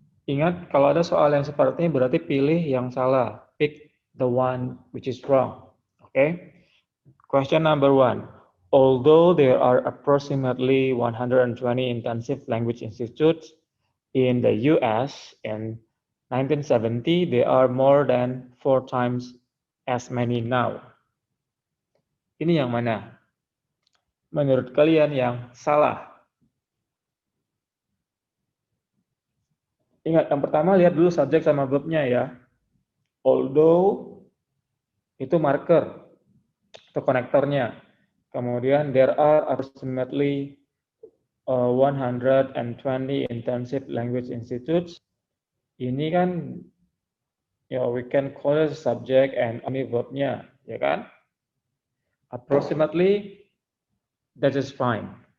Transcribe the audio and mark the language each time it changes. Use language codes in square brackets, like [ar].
[id] Ingat, kalau ada soal yang seperti ini berarti pilih yang salah. [en] Pick the one which is wrong. Okay? Question number one. Although there are approximately 120 intensive language institutes in the US in 1970, there are more than 4 times as many now. [id] Ini yang mana? Menurut kalian yang salah? Ingat, yang pertama lihat dulu subjek sama verbnya ya. Although itu marker atau konektornya. [en] Kemudian there are approximately 120 intensive language institutes. [id] Ini kan [en] we can call it subject and [id] ini verbnya, ya kan? [en] Approximately, that is fine.